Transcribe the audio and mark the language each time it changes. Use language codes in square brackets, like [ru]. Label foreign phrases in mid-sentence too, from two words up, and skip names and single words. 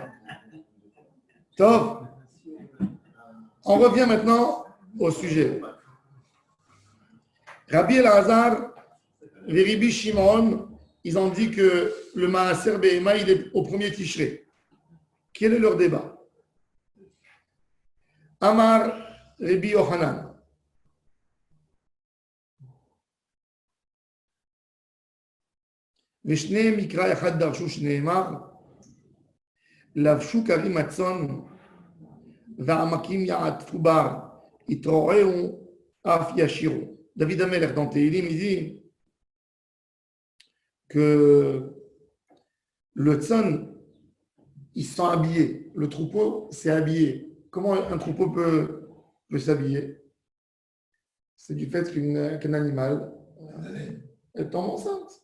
[fr] Top. On revient maintenant au sujet. Rabbi Elazar et Rabbi Shimon, ils ont dit que le [he] מעשר בהמה, [fr] il est au premier Tishré. Quel est leur débat? [he] אמר רבי יוחנן. ושני מקרא אחד דרשו שנאמר, לבשו כרים הצאן והעמקים יעטפו בר, יתרועעו אף ישירו. [fr] David Amelech dans Tehillim, il dit que le tzon, ils sont habillés. Le troupeau s'est habillé. Comment un troupeau peut s'habiller? C'est du fait qu'un animal est tombe enceinte.